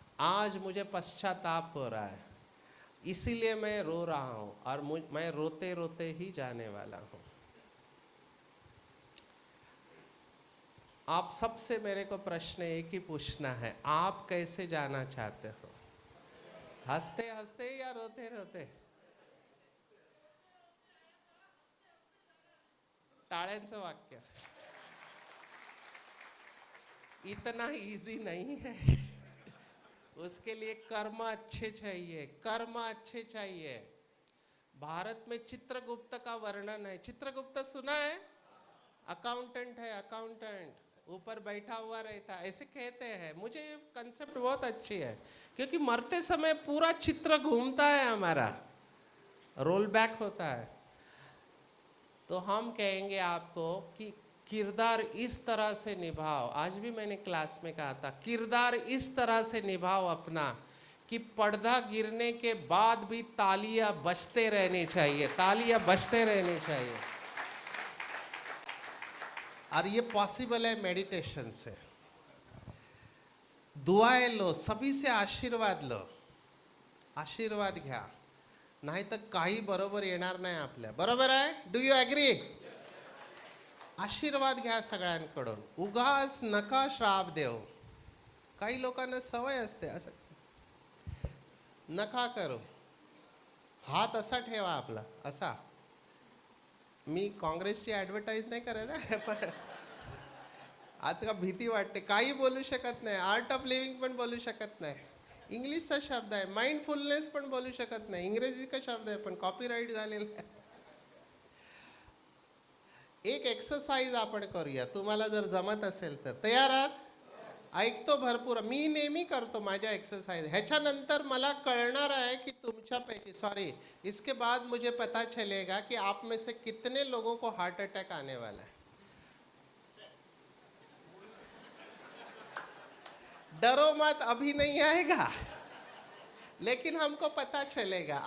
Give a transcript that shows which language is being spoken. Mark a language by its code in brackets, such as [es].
[hi] आज मुझे पश्चाताप हो रहा है, इसीलिए मैं रो रहा हूँ, और मैं रोते रोते ही जाने वाला हूँ। आप सबसे मेरे को प्रश्न एक ही पूछना है, आप कैसे जाना चाहते हो? हंसते हंसते या रोते रोते? [mr] टाळ्यांचं वाक्य [hi] इतना इजी नहीं है। उसके लिए कर्म अच्छे चाहिए, कर्म अच्छे चाहिए। भारत में चित्रगुप्त का वर्णन है। चित्रगुप्त सुना है? अकाउंटेंट है, अकाउंटेंट, ऊपर बैठा हुआ रहता है, ऐसे कहते हैं। मुझे ये कंसेप्ट बहुत अच्छी है, क्योंकि मरते समय पूरा चित्र घूमता है हमारा, रोल बैक होता है। तो हम कहेंगे आपको कि किरदार इस तरह से निभाओ। आज भी मैंने क्लास में कहा था, किरदार इस तरह से निभाओ अपना कि पर्दा गिरने के बाद भी तालियां बजते रहनी चाहिए, तालियां बजते रहनी चाहिए। और ये पॉसिबल है मेडिटेशन से। दुआएं लो, सभी से आशीर्वाद लो, [mr] आशीर्वाद घ्या, नाही तर काही बरोबर येणार नाही आपल्या। बरोबर आहे? [en] Do you agree? [mr] आशीर्वाद घ्या सगळ्यांकडून, उगाच नका श्राप देऊ। काही लोकांना सवय असते असं, नका करू, हात असा ठेवा आपला असा। मी काँग्रेसची ॲडव्हर्टाईज नाही करत आहे, पण आता भीती वाटते, काही बोलू शकत नाही। आर्ट ऑफ लिव्हिंग पण बोलू शकत नाही, इंग्लिशचा शब्द आहे। माइंडफुलनेस पण बोलू शकत नाही, इंग्रजी का शब्द आहे, पण कॉपीराईट झालेला आहे। एक एक्सरसाइज आपण करूया, तुम्हाला जर जमत असेल तर। तयार आहात? ऐकतो भरपूर, मी नेहमी करतो माझ्या एक्सरसाइज। ह्याच्यानंतर मला कळणार आहे की तुमच्यापैकी, [hi] सॉरी, इसके बाद मुझे पता चलेगा कि आप में से कितने लोगों को हार्ट अटैक आने वाला है। डरो मत, अभी नहीं आएगा, लेकिन हमको पता चलेगा।